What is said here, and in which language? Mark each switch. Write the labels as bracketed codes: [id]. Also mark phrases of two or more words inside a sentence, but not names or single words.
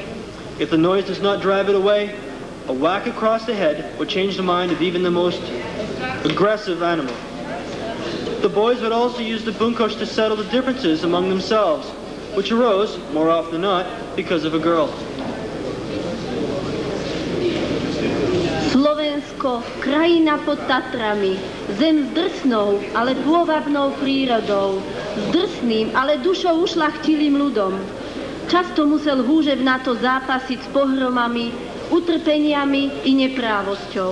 [en] If the noise does not drive it away, a whack across the head would change the mind of even the most aggressive animal. The boys would also use the bunkosh to settle the differences among themselves, which arose, more often than not, because of a girl. [sk] Slovensko, krajina pod Tatrami, zem s drsnou, ale pôvabnou prírodou, s drsným, ale dušou ušľachtilým ľudom. Často musel húžev na to zápasiť s pohromami, utrpeniami i neprávosťou.